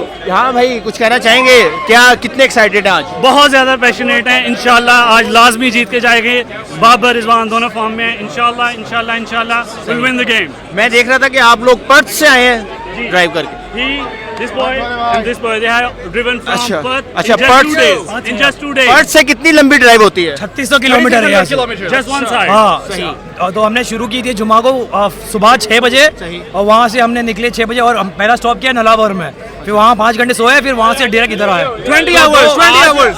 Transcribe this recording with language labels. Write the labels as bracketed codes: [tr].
[hi] हाँ भाई, कुछ कहना चाहेंगे? क्या कितने एक्साइटेड हैं आज? बहुत ज़्यादा पैशनेट हैं। इंशाल्लाह आज लाजमी जीत के जाएंगे। बाबर रिजवान दोनों फॉर्म में हैं। [en] इंशाल्लाह will win the game. [hi] मैं देख रहा था कि आप लोग पर्थ से आए हैं ड्राइव करके। [en] This boy and this boy, they have driven from Perth [hi] अच्छा, [en] in just 2 days. [hi] पर्थ से कितनी लंबी ड्राइव होती है? 3600 किलोमीटर है यहाँ से। [en] Just one side. [hi] हाँ, तो हमने शुरू की थी जुमा को सुबह 6 बजे और वहाँ से हमने निकले 6 बजे और पहला स्टॉप किया नलावर में, फिर वहाँ 5 घंटे सोए, फिर वहाँ से डायरेक्ट इधर आए। [en] 20 hours.